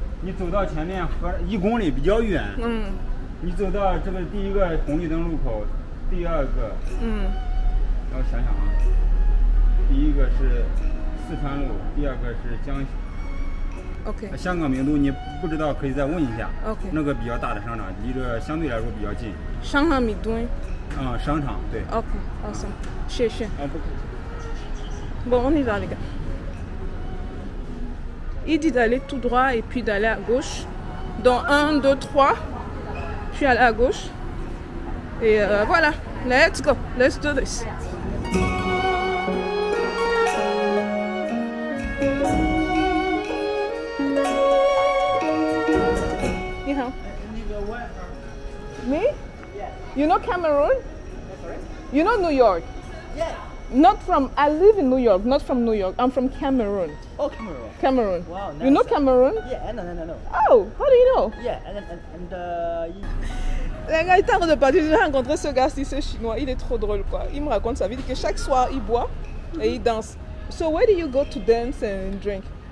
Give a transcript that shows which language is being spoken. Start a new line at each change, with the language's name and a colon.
Chinese: 你走到前面和1公里比较远。你走到这个第一个红绿灯路口，第二个。然后想想啊，第一个是四川路，第二个是江。
English: OK。
Chinese: 香港名都你不知道可以再问一下。
English: OK。
Chinese: 那个比较大的商场，离这相对来说比较近。商场名都。商场对。
English: OK， awesome，
Chinese: 谢谢。不客气。
French: Bon, on y va les gars. Il dit d'aller tout droit et puis d'aller à gauche. Dans 1, 2, 3, je suis allé à gauche. Et voilà,
English: let's go, let's do this.
Chinese: Ni hao.
English: Me? You know Cameroon? You know New York? Yeah. Not from, I live in New York, not from New York. I'm from Cameroon. Oh, Cameroon. Cameroon. Wow, nice. You know Cameroon? Yeah, no. Oh, how do you know? Yeah,
French: Les gars, il est en train de partir. J'ai rencontré ce gars-ci, ce chinois. Il est trop drôle, quoi. Il me raconte sa vie. Il dit que chaque soir, il boit et il danse.
English: So, where do you go to dance and drink?